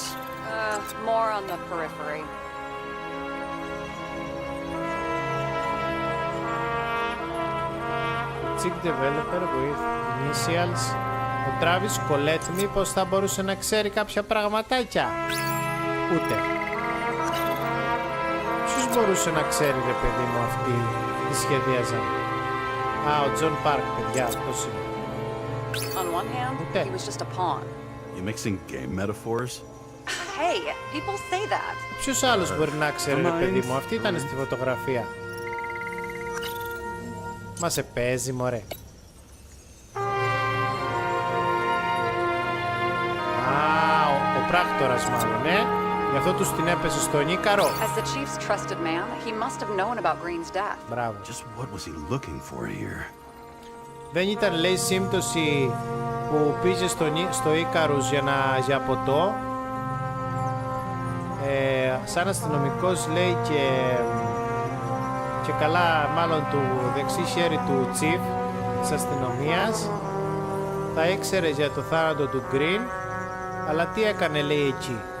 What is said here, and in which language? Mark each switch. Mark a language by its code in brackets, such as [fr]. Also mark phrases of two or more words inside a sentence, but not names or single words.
[en] More on the periphery. Chick developer with initials. [el] Ο Travis Collette μήπως θα μπορούσε να ξέρει κάποια πραγματάκια? Ούτε. Ποιος μπορούσε να ξέρει ρε παιδί μου αυτοί τι σχεδίαζαν? Ο Τζον Πάρκ, παιδιά, αυτός είναι. [en] On one hand, he was just a pawn. You mixing game metaphors? Hey, people say that. [el] Ποιος άλλος μπορεί να ξέρει ρε παιδί μου? Αυτή ήταν στη φωτογραφία. Μα σε παίζει μωρέ. Ο πράκτορας μάλλον, Γι' αυτό τους την έπεσε στον Ίκαρο. [en] As the chief's trusted man, he must have known about Green's death. [el] Μπράβο. [en] Just what was he looking for here? [el] Δεν ήταν λέει σύμπτωση που πήγε στο Ίκαρους για ποτό. Σαν αστυνομικός λέει και καλά μάλλον του δεξί χέρι του Chief της αστυνομίας θα ήξερε για το θάνατο του Green, αλλά τι έκανε λέει εκεί?